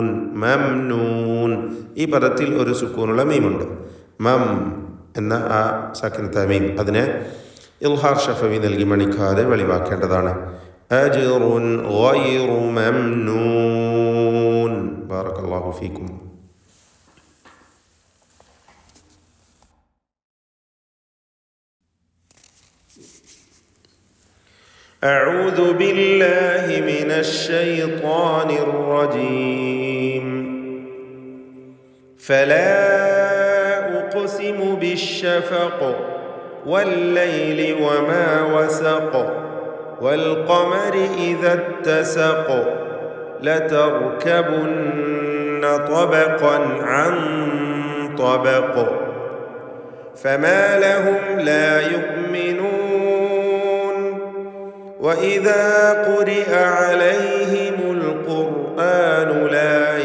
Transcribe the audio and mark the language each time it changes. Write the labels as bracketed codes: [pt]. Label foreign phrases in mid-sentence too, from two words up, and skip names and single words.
[ml] മംനൂൻ ഈ പദത്തിൽ ഒരു സുക്കൂനുള്ള മീമുണ്ട്. മം എന്ന ആ സാക്കിനത്ത് മീം അതിനെ [ar] إظهار شفوي [ml] നൽകി മണിക്കാതെ വെളിവാക്കേണ്ടതാണ്. [ar] أجر غير ممنون. بارك الله فيكم. أعوذ بالله من الشيطان الرجيم. فلا أقسم بالشفق والليل وما وسق والقمر إذا اتسق لتركبن طبقا عن طبق فما لهم لا يؤمنون وإذا قرئ عليهم القرآن لا